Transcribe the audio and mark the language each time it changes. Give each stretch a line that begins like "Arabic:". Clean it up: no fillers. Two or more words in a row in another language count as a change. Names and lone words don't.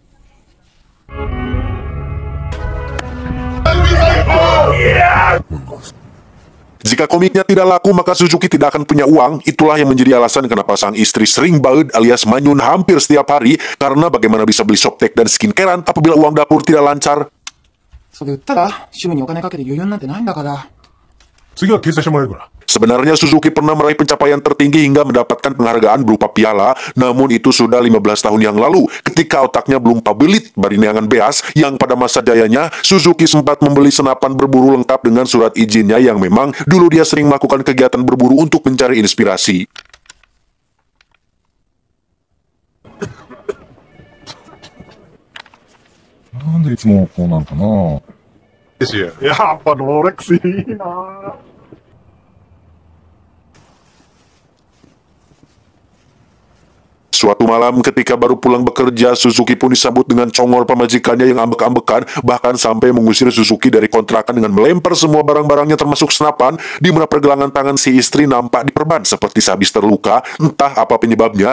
Indonesian: Jika komiknya tidak laku, maka Suzuki tidak akan punya uang. Itulah yang menjadi alasan kenapa sang istri sering baud alias manyun hampir setiap hari, karena bagaimana bisa beli softtek dan skincarean apabila uang dapur tidak lancar.
Japanese: それ売ったら趣味にお金かけて余裕なんてないんだから。次は掲載してもらえるから。
Indonesian: Sebenarnya Suzuki pernah meraih pencapaian tertinggi hingga mendapatkan penghargaan berupa piala, namun itu sudah 15 tahun yang lalu, ketika otaknya belum
Sundanese: pabelit barineangan beas,
Indonesian: yang pada masa jayanya, Suzuki sempat membeli senapan berburu lengkap dengan surat izinnya yang memang dulu dia sering melakukan kegiatan berburu untuk mencari inspirasi.
Japanese: なんでいつもこうなんかな。やっぱロレックスいいな。
Indonesian: Suatu malam ketika baru pulang bekerja, Suzuki pun disambut dengan congol pemajikannya yang ambek-ambekan, bahkan sampai mengusir Suzuki dari kontrakan dengan melempar semua barang-barangnya termasuk senapan, di mana pergelangan tangan si istri nampak diperban seperti sehabis terluka, entah apa penyebabnya.